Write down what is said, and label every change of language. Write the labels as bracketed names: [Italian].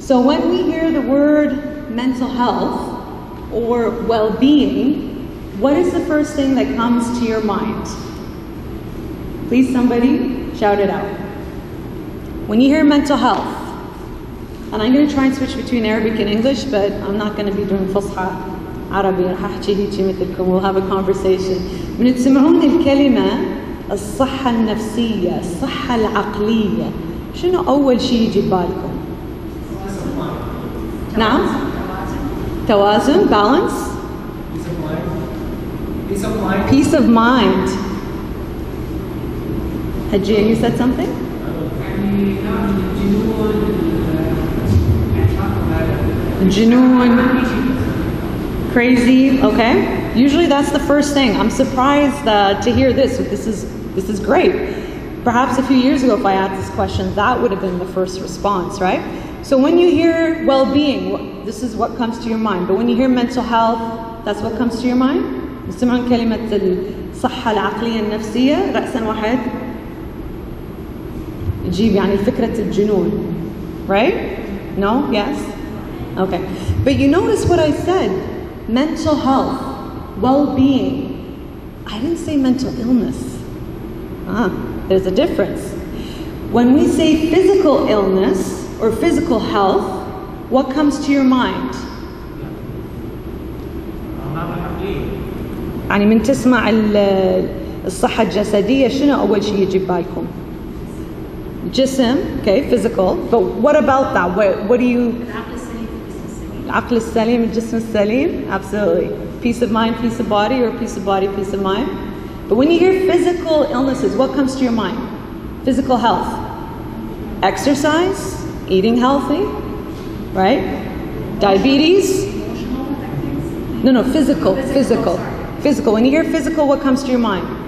[English] So when we hear the word mental health or well-being, what is the first thing that comes to your mind? Please, somebody shout it out. When you hear mental health, and I'm going to try and switch between Arabic and English, but I'm not going to be doing [Arabic] فصحى عربي. رح أحكي هيك مثلكم. [English] We'll have a conversation. [Arabic] من تسمعون الكلمة الصحة النفسية، الصحة العقلية، شنو أول شيء يجي ببالكم؟ نعم؟ توازن, balance? [English] Peace of mind. Peace of mind. Hajia, you said something? Junoon, crazy, okay. Usually that's the first thing. I'm surprised to hear this. This is great. Perhaps a few years ago, if I asked this question, that would have been the first response, right? So when you hear well-being, this is what comes to your mind. But when you hear mental health, that's what comes to your mind? [Arabic] يسمعون كلمة الصحة العقلية النفسية رأسا واحد يجيب يعني فكرة الجنون, right? [English] No? Yes? Okay. But you notice what I said. Mental health, well-being. I didn't say mental illness. There's a difference. When we say physical illness or physical health, what comes to your mind? [Arabic] يعني من تسمع الصحة الجسدية شنو أول شيء يجي بالكم؟ جسم, okay, physical. [English] But what about that? What do you? [Arabic] العقل السليم الجسم السليم, absolutely. [English] Peace of mind, peace of body, or peace of body, peace of mind. But when you hear physical illnesses, what comes to your mind? Physical health. Exercise, eating healthy, right? Diabetes. No, physical. Physical. When you hear physical, what comes to your mind?